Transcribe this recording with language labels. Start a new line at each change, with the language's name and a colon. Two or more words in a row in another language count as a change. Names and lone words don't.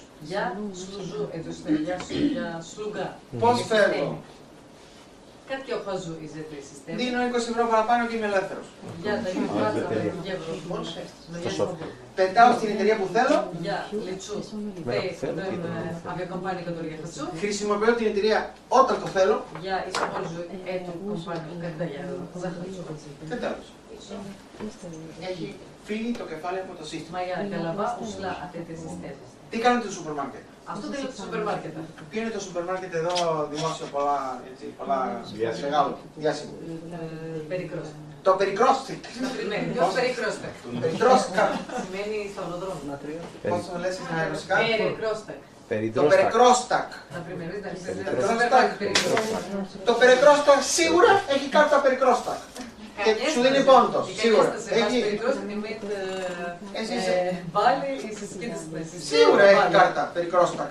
Russian: Я служу эту систему, я слуга.
Greek: Πώς φεύγω?
Russian: Как я ухожу из этой системы?
Greek: Δίνω 20 ευρώ παραπάνω και είμαι ελεύθερος.
Russian: Я даю 20 евро больше, но я свободен.
Greek: Πετάω στην εταιρεία που θέλω,
Russian: Я лечу в авиакомпанию, которую я хочу.
Greek: χρησιμοποιώ την εταιρεία όταν το θέλω
Russian: Я использую эту компанию, когда я захочу.
Greek: και τέλος. Έχει φύγει το κεφάλι από το σύστημα.
Russian: Моя голова ушла от этой системы.
Greek: Τι κάνει το σούπερ μάρκετ?
Russian: А что делают в супермаркетах?
Greek: Ποιο είναι το σούπερ μάρκετ εδώ δημόσιο, πολλά μεγάλο, διάσημο?
Russian: Перекресток.
Greek: Το περικρόστικ.
Russian: Например, идет перекресток.
Greek: Περικρόστικα. Σημαίνει σταυροδρόμο. Πώς το λες στα ρωσικά? Περικρόστακ. Το περικρόστακ.
Russian: Например,
Greek: Το περικρόστακ σίγουρα έχει κάρτα περικρόστακ. Και σου δίνει πόντος, σίγουρα. Σίγουρα έχει κάρτα περικρόστακ.